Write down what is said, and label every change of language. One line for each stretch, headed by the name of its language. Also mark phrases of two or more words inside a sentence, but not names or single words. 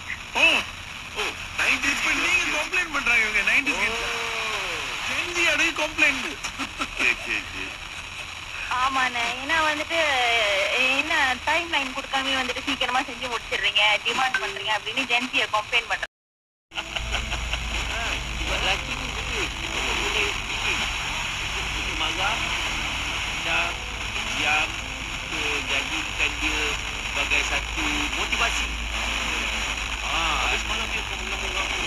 Tamil: 90s நீங்க கம்ப்ளைண்ட் பண்றாங்க இவங்க
English: 90s kids.
Tamil: ஜென்சி அடைய கம்ப்ளைண்ட். ஆமாண்ணே, ஏன்னா வந்துட்டு என்ன
English: time line
Tamil: கொடுக்காம வந்துட்டு சீக்கிரமா செஞ்சு முடிச்சிடுறீங்க, டிமாண்ட் பண்றீங்க அப்படின்னு ஜென்சியை கம்ப்ளைண்ட் பண்றாங்க.
Malay: yang jadikan dia sebagai satu motivasi. Habis malam dia akan mengamuk-ngamuk.